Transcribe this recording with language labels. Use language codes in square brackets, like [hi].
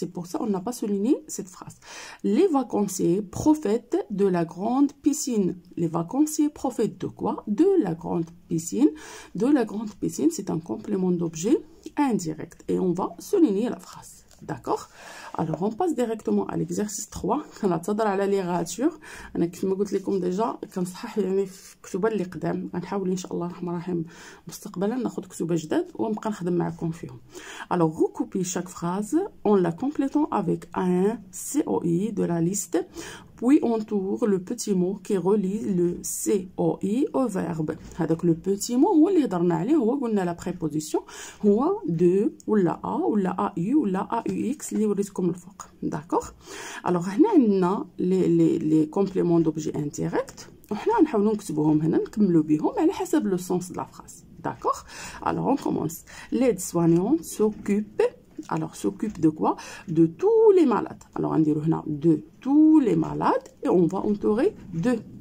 [fr] C'est pour ça qu'on n'a pas souligné cette phrase. Les vacanciers profitent de la grande piscine. Les vacanciers profitent de quoi? De la grande piscine. De la grande piscine, c'est un complément d'objet indirect. Et on va souligner la phrase. D'accord? Alors, on passe directement à l'exercice 3. [ar] كنعتذر على لي غاتور. انا كيف ما قلت لكم ديجا كنصحح يعني في الكتبه اللي قدام. غنحاول ان شاء الله الرحمن الرحيم مستقبلا ناخذ كتبه جداد ونبقى نخدم معكم فيهم. [fr] Alors, recoupez chaque phrase en la complétant avec un COI de la liste. Puis on tourne le petit mot qui relie le COI au verbe. [ar] هذاك [fr] le petit mot [ar] هو اللي هضرنا عليه هو قلنا [fr] la préposition [ar] هو de ولا a ولا AU ولا AUX اللي وريتكم الفوق. [fr] D'accord? Alors [ar] هنا عندنا [fr] les compléments d'objet indirect [ar] وحنا نحاولوا نكتبوهم هنا نكملوا بهم على حسب [fr] le sens de la phrase. D'accord? Alors on commence. L'aide-soignante s'occupe. Alors, s'occupe de quoi? De tous les malades. Alors, on dit de tous les malades et on va entourer de.